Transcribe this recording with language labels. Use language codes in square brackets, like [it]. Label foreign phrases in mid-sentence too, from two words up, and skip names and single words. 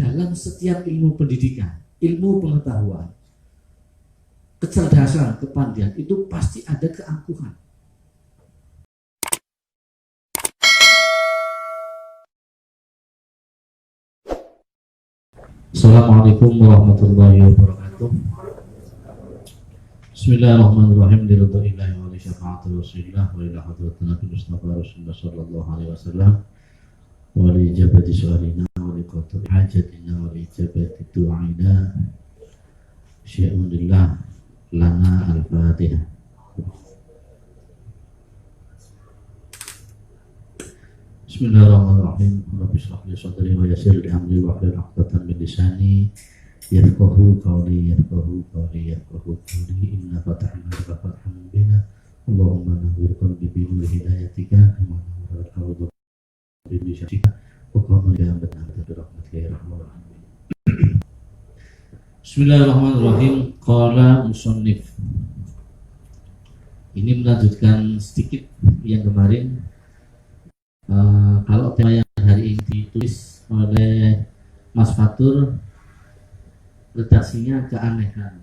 [id] dalam setiap ilmu pendidikan, ilmu pengetahuan, kecerdasan, kepandaian itu pasti ada keangkuhan. [ar] السلام عليكم ورحمة الله وبركاته. Bismillahirrahmanirrahim. لله ولشفاعة رسول الله وإلى حضرة النبي مصطفى رسول الله صلى الله عليه وسلم ولإجابة سؤالنا ولقطع حاجتنا ولإجابة دعائنا. شيء لله لنا الفاتحة. Bismillahirrahmanirrahim. رب اشرح لي صدري ويسر لي أمري واحلل عقدة من لساني يفقهوا قولي إنا فتحنا لك فتحا مبينا. اللهم نور قلبي بنور هدايتك ونور الأرض بشرعك وقمنا يا ربنا برحمتك يا رحمن رحيم. Bismillahirrahmanirrahim. قال المصنف. [id] Ini melanjutkan sedikit yang kemarin. Kalau tema yang hari ini ditulis oleh Mas Fatur, redaksinya keanehan.